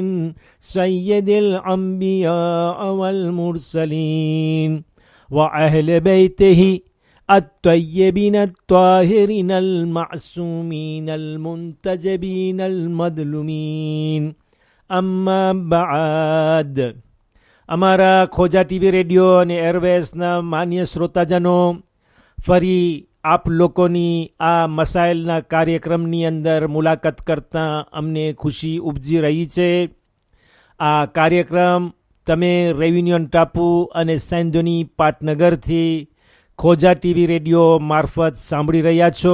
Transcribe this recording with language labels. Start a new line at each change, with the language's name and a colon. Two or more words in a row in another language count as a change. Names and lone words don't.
Arabic: سيد الأنبياء والمرسلين وأهل بيته الطيبين الطاهرين المعصومين المنتجبين المظلومين أما بعد
Gujarati: અમારા ખોજા ટીવી રેડિયો અને એરવેસના માન્ય શ્રોતાજનો, ફરી આપ લોકોની આ મસાઇલના કાર્યક્રમની અંદર મુલાકાત કરતાં અમને ખુશી ઉપજી રહી છે. આ કાર્યક્રમ તમે રેવિન્યુન ટાપુ અને સેન્ધોની પાટનગરથી ખોજા ટીવી રેડિયો મારફત સાંભળી રહ્યા છો.